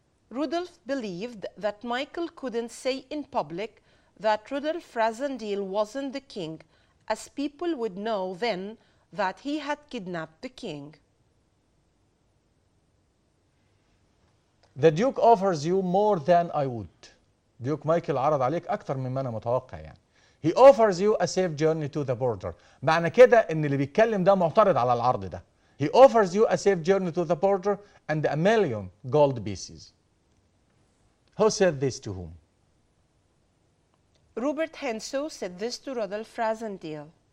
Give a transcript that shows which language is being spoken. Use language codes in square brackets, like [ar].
[en] Rudolf believed that Michael couldn't say in public that Rudolf Rassendyll wasn't the king, as people would know then that he had kidnapped the king. The Duke offers you more than I would. [ar] ديوك مايكل عرض عليك أكتر مما أنا متوقع يعني. [en] He offers you a safe journey to the border. [ar] معنى كده إن اللي بيتكلم ده معترض على العرض ده. [en] He offers you a safe journey to the border and 1,000,000 gold pieces. Who said this to whom? Robert Henso said this to Rudolf Rassendyll.